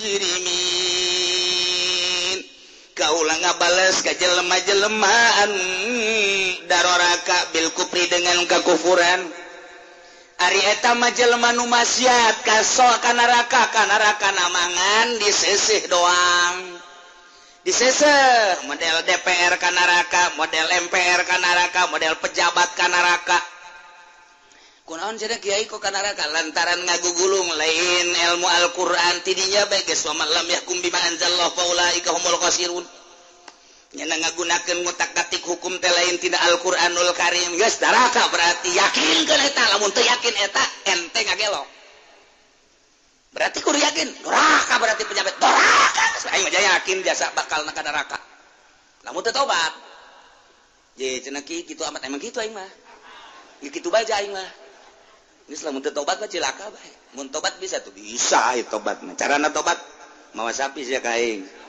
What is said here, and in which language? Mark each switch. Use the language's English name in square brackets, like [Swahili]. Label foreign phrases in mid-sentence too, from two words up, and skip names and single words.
[Sundanese] mujrimin kaulah ngabales ka jelema-jelema anu daroraka [Arabic] bil kufri [Sundanese] dengan kakufuran ari eta mah jelema nu maksiat ka neraka namangan diseseh doang diseseh model DPR ka neraka model MPR ka neraka model pejabat ka neraka kunaon cenah kiai kok ka neraka lantaran ngagugulung lain ilmu Al-Qur'an tidinya bae geus [Arabic] wa lam yahkum bima anzalallahu faulaika humul khasirun [Sundanese] nyana ngagunakeun ngutak-atik hukum teh lain tina Al-Qur'anul Karim geus daraka berarti yakinkeun eta lamun teu yakin eta ente ngagelok berarti kudu yakin doraka berarti penyabet doraka aing mah yakin jasa bakal ka neraka lamun teu tobat ye cenah kitu amat emang kitu aing mah kitu bae aing mah geus lamun teu tobat mah cilaka bae mun tobat bisa tuh bisa ya tobat mah carana tobat mawa sapi sia ka aing